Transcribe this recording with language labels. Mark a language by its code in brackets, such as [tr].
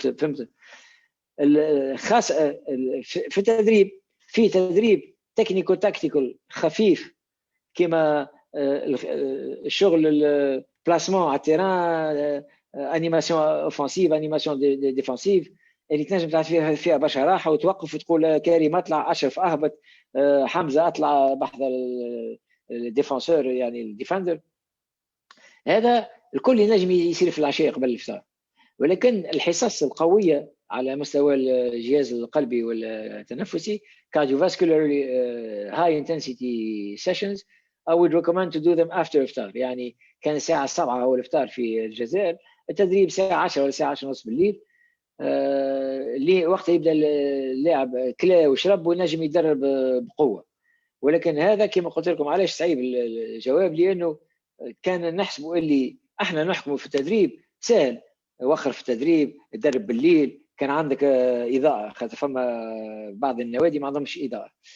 [ar] فهمت خاصه في التدريب، في تدريب تكنيكو تاكتيكال خفيف كما الشغل البلاسمون على التيران، انيماسيون اوفنسيف، انيماسيون ديفنسيف، اللي تنجم تعطي فيها برشا راحه وتوقف وتقول كريم اطلع، اشرف اهبط، حمزه اطلع بحذا الديفنسور يعني الديفندر. هذا الكل ينجم يصير في العشاء قبل الافطار. ولكن الحصص القويه على مستوى الجهاز القلبي والتنفسي [en] cardiovascular high intensity sessions I would recommend to do them after iftar. [ar] يعني كان الساعه 7 هو الافطار في الجزائر، التدريب ساعه 10 ولا ساعه 10:30 بالليل. اللي وقت يبدا اللاعب كلا وشرب وينجم يدرب بقوه. ولكن هذا كما قلت لكم علاش صعيب الجواب، لانه كان نحسبوا اللي احنا نحكموا في التدريب سهل، وخر في التدريب، تدرب بالليل، كان عندك اضاءه، خاطر فما بعض النوادي ما عندهمش اضاءه.